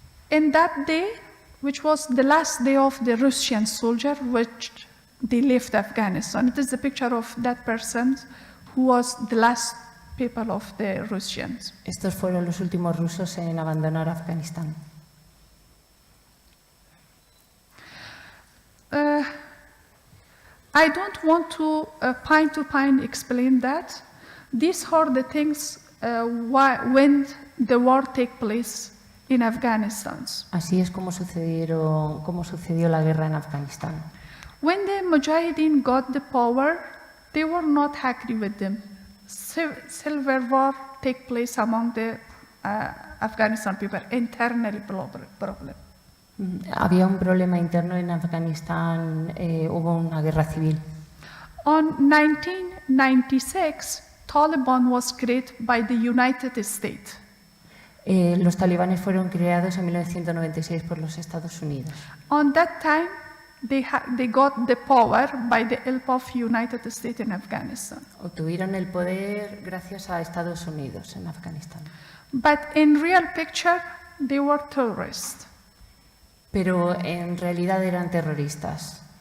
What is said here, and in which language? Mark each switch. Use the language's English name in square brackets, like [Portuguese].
[English] And that day, which was the last day of the Russian soldier, which they left Afghanistan. It is the picture of that person who was the last people of the Russians. [Spanish] Estos fueron los últimos rusos en abandonar Afganistán. [English] I don't want to point explain that. These are the things when the war take place in Afghanistan. [Spanish] Así es como sucedió la guerra en Afganistán. [English] When the Mujahideen got the power, they were not happy with them. Civil war take place among the Afghanistan people, internal problem. [Spanish] Había un problema interno en Afganistán, hubo una guerra civil. [English] On 1996, Taliban was created by the United States. [Spanish] Los talibanes fueron creados en 1996 por los Estados Unidos. [English] On that time, they got the power by the help of United States in Afghanistan. [Spanish] Obtuvieron el poder gracias a Estados Unidos en Afganistán. [English] But in real picture, they were terrorists. [Spanish] pero en realidad eran terroristas.